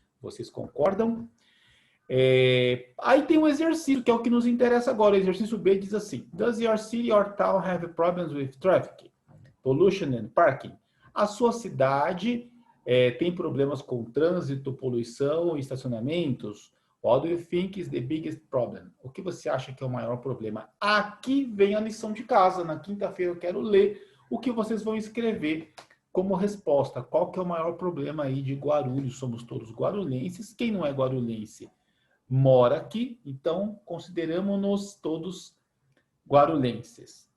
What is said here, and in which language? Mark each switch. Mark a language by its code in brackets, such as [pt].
[pt] Vocês concordam? Aí tem um exercício, que é o que nos interessa agora. O exercício B diz assim: [en] Does your city or town have problems with traffic, pollution and parking? [pt] A sua cidade tem problemas com trânsito, poluição e estacionamentos? [en] What do you think is the biggest problem? [pt] O que você acha que é o maior problema? Aqui vem a lição de casa. Na quinta-feira eu quero ler o que vocês vão escrever como resposta. Qual que é o maior problema aí de Guarulhos? Somos todos guarulhenses. Quem não é guarulhense mora aqui, então consideramos-nos todos guarulhenses.